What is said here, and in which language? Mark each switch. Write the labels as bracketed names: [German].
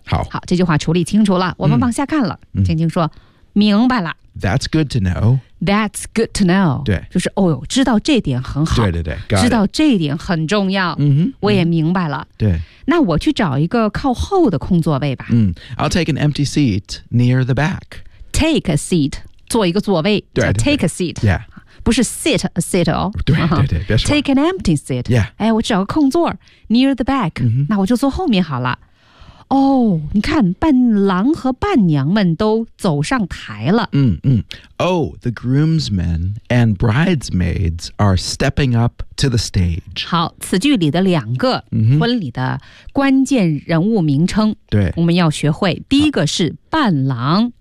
[Chinese] 好，这句话处理清楚了，我们往下看了、嗯、青青说、嗯、明白了。 [English] That's good to know. That's good to know. [Chinese] 对，就是哦哟，知道这点很好。对对对，知道这一点很重要。嗯哼，我也明白了、嗯、对，那我去找一个靠后的空座位吧。 [English] 嗯， I'll take an empty seat near the back. Take a seat, [Chinese] 坐一个座位，对对对， [English] 叫 take a seat、 yeah. [Chinese] 不是 [English] sit a seat [Chinese] 哦，对对对，别说 [English] take an empty seat、 yeah. [Chinese] 哎，我找个空座 [English] near the back、 mm-hmm. [Chinese] 那我就坐后面好了。哦，你看伴郎和伴娘们都走上台了、 mm-hmm. [English] Oh, the groomsmen and bridesmaids are stepping up to the stage. [Chinese] 好，此句里的两个婚礼的关键人物名称、 mm-hmm. 对，我们要学会，第一个是伴郎